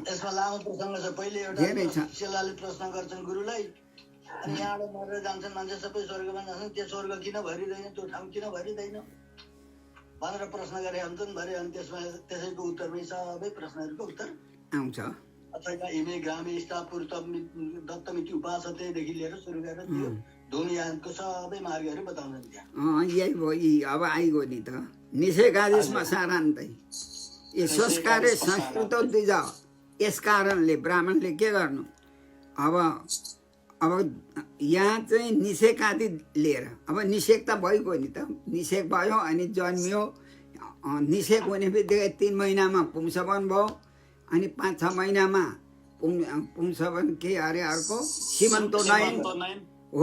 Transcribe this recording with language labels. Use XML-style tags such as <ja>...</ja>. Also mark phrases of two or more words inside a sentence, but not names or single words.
<ne>यसमा लामो प्रसङ्ग छ। पहिले एउटा चेलाले प्रश्न गर्छन् गुरुलाई, अनि यहाँबाट मरेर जान्छन् मान्छे सबै स्वर्गमा जान्छन्, त्यो स्वर्ग किन भरिँदैन, त्यो ठाउँ किन भरिँदैन भनेर प्रश्न गरे हुन्छन् भरे। अनि त्यसमा त्यसैको उत्तरमै सबै प्रश्नहरूको उत्तर आउँछ। अथवा</ne> <sa>इमे ग्रामे स्थापुर दत्तमिति</sa> <ne>उपासतेदेखि लिएर सुरु गरेर त्यो धुमयानको सबै मार्गहरू बताउँछन् त्यहाँ। यही भयो। अब आइगयो नि त</ne> <sa>निषेकादि श्मशानान्तै यो संस्कारे संस्कृत द्विज।</sa> <ne>यस कारणले ब्राह्मणले के गर्नु, अब यहाँ चाहिँ निषेकादि लिएर, अब निषेक त भइगयो नि त। निषेक भयो अनि जन्मियो। निषेक हुने बित्तिकै 3 महिनामा पुंसवन भयो। अनि 5-6 महिनामा पुंसवन के अरे अर्को सीमन्तोन्नयन हो।</ne>